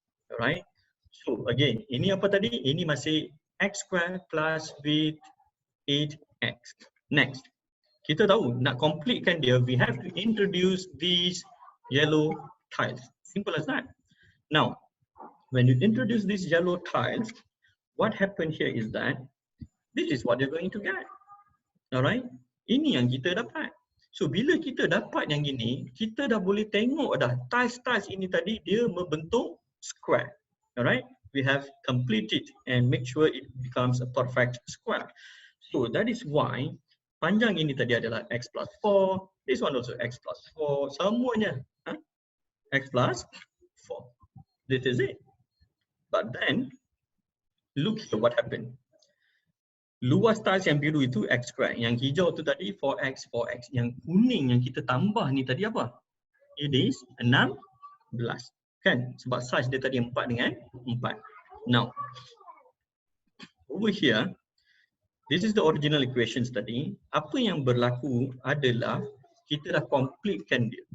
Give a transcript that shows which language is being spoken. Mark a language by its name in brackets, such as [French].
[English] Alright, so again, [Malay] ini apa tadi? Ini masih [English] x square plus with 8x. Next, [Malay] kita tahu nak completekan dia, [English] we have to introduce these yellow tiles. Simple as that. Now, when you introduce these yellow tiles, what happened here is that this is what you're going to get. [Malay] Alright, ini yang kita dapat. So bila kita dapat yang ini, kita dah boleh tengok dah tiles ini tadi dia membentuk square. [English] Alright, we have completed and make sure it becomes a perfect square. So that is why [Malay] panjang ini tadi adalah [English] x plus 4, this one also x plus 4, semuanya x plus 4. This is it. But then, look here what happened. [Malay] Luas tiles yang biru itu x square. Yang hijau tu tadi 4x, 4x. Yang kuning yang kita tambah ni tadi apa? [English] It is 16. [Malay] Kan? Sebab size dia tadi 4 dengan 4. [English] Now, over here, this is the original equations tadi. [Malay] Apa yang berlaku adalah kita dah completekan dia.